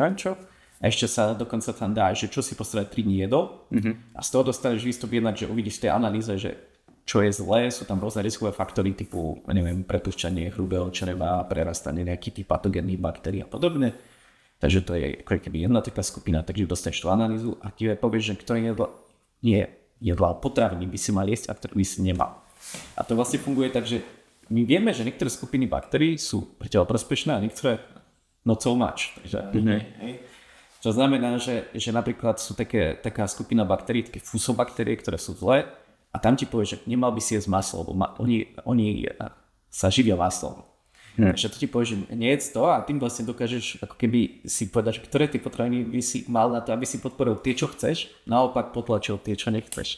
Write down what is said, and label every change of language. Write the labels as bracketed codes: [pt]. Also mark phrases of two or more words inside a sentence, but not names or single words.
[sk] A ešte sa dokonca tam dá, že čo si posledné 3 dní jedol a z toho dostaneš výstup jednak, že uvidíš v tej analýze, že čo je zlé, sú tam rôzne rizikové faktory typu, neviem, prepúšťanie hrubého čreva, prerastanie nejakých tých patogénnych baktérií a podobne. Takže to je ako keby jedna taká skupina, takže dostaneš tú analýzu a ti povieš, že ktoré jedlá potraviny by si mal jesť a ktoré by si nemal. A to vlastne funguje tak, že my vieme, že niektoré skupiny baktérií sú pre teba prospešné a niektoré [en] not so much. [sk] Takže, čo znamená, že napríklad sú taká skupina baktérií, také fusobaktérie, ktoré sú zlé a tam ti povie, že nemal by si jesť maslo, lebo oni sa živia maslom. Takže to ti povie, že nejedz to a tým vlastne dokážeš ako keby si povedať, že ktoré tie potraviny by si mal na to, aby si podporil tie, čo chceš, naopak potlačil tie, čo nechceš.